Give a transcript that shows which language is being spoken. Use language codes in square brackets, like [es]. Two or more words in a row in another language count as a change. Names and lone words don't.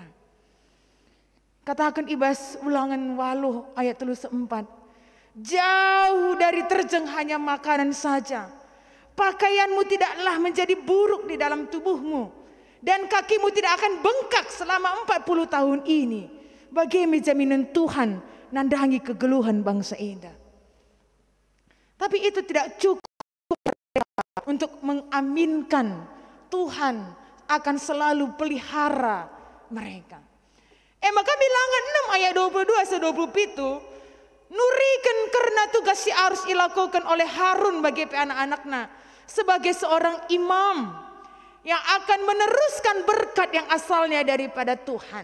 [id] Katakan Ibas Ulangan 8 ayat 34. Jauh dari terjang hanya makanan saja. Pakaianmu tidaklah menjadi buruk di dalam tubuhmu. Dan kakimu tidak akan bengkak selama 40 tahun ini. Bagaimana jaminan Tuhan [btx] nandangi kegeluhan [id] bangsa ini. Tapi itu tidak cukup untuk mengaminkan Tuhan akan selalu pelihara mereka. Maka bilangan 6 ayat 22-27 nurikan karena tugas si harus dilakukan oleh Harun bagi anak-anaknya sebagai seorang imam yang akan meneruskan berkat yang asalnya daripada Tuhan.